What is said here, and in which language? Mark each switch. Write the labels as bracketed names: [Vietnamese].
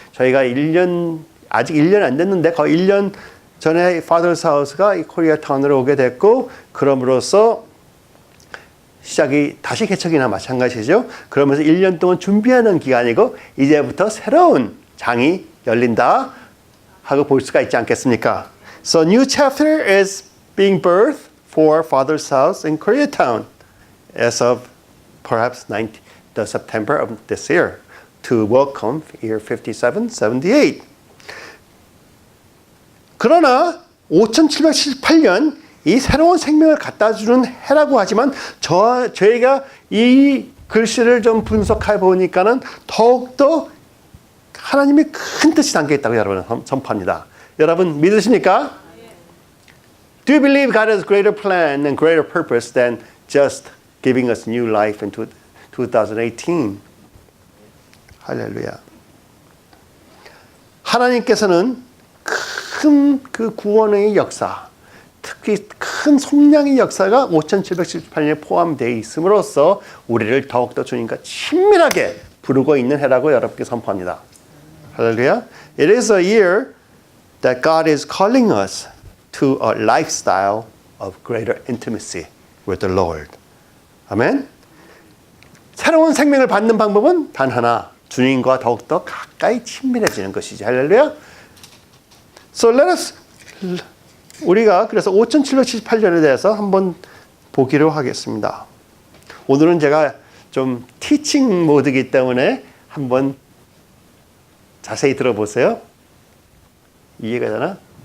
[Korean] 저희가 아직 1년 안 됐는데 거의 1년 전에 Father's House가 이 코리아타운으로 오게 됐고, 그럼으로써 시작이 다시 개척이나 마찬가지죠. 그러면서 1년 동안 준비하는 기간이고 이제부터 새로운 장이 열린다 하고 볼 수가 있지 않겠습니까? [English] So new chapter is being birthed for Father's house in Koreatown as of perhaps the September of this year to welcome year 5778. [Korean] 그러나 5778년 이 새로운 생명을 갖다 주는 해라고 하지만 저희가 이 글씨를 좀 분석해 보니까는 더욱더 하나님의 큰 뜻이 담겨 있다고 여러분 선포합니다. 여러분 믿으십니까? [English] Do you believe God has greater plan and greater purpose than just giving us new life in 2018? [Korean] 할렐루야. 하나님께서는 큰 그 구원의 역사, 특히 큰 속량의 역사가 5778년에 포함되어 있음으로써 우리를 더욱더 주님과 친밀하게 부르고 있는 해라고 여러분께 선포합니다. 할렐루야. [English] It is a year that God is calling us to a lifestyle of greater intimacy with the Lord. [Korean] 아멘. 새로운 생명을 받는 방법은 단 하나, 주님과 더욱더 가까이 친밀해지는 것이지. 할렐루야. [English] So let us [Korean] 우리가 그래서 5778년에 대해서 한번 보기로 하겠습니다. 오늘은 제가 좀 티칭 모드이기 때문에 한번 자세히 들어보세요. 이해가 되나?